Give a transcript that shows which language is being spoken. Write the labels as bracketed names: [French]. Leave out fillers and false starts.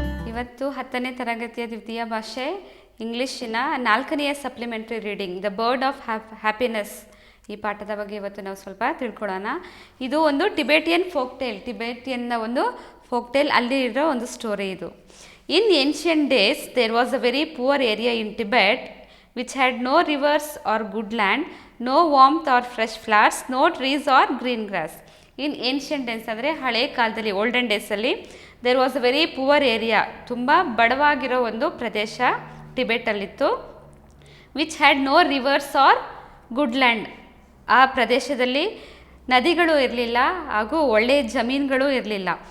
[Kannada] ಇವತ್ತು 10ನೇ ತರಗತಿಯ ದ್ವಿತೀಯ ಭಾಷೆ ಇಂಗ್ಲೀಷಿನ 4ನೆಯ supplementary reading the bird of happiness ಈ ಪಾಠದ ಬಗ್ಗೆ ಇವತ್ತು ನಾವು ಸ್ವಲ್ಪ ತಿಳ್ಕೊಳ್ಳೋಣ. ಇದು ಒಂದು ಟಿಬೇಟಿಯನ್ ಟಿಬೇಟಿಯನ್ನ ಒಂದು ಫೋಕ್ಟೇಲ್ ಅಲ್ಲಿ ಇರೋ ಒಂದು ಸ್ಟೋರಿ ಇದು. [English] In ancient days there was a very poor area in Tibet which had no rivers or good land, no warmth or fresh flowers, no trees or green grass. In ancient days [Kannada] ಅಂದರೆ ಹಳೆ ಕಾಲದಲ್ಲಿ [English] olden ಡೇಸಲ್ಲಿ there was a very poor area, [Kannada] ತುಂಬ ಬಡವಾಗಿರೋ ಒಂದು ಪ್ರದೇಶ ಟಿಬೆಟಲ್ಲಿತ್ತು. [English] which had no rivers or good land, [Kannada] ಆ ಪ್ರದೇಶದಲ್ಲಿ ನದಿಗಳು ಇರಲಿಲ್ಲ ಹಾಗೂ ಒಳ್ಳೆಯ ಜಮೀನುಗಳು ಇರಲಿಲ್ಲ.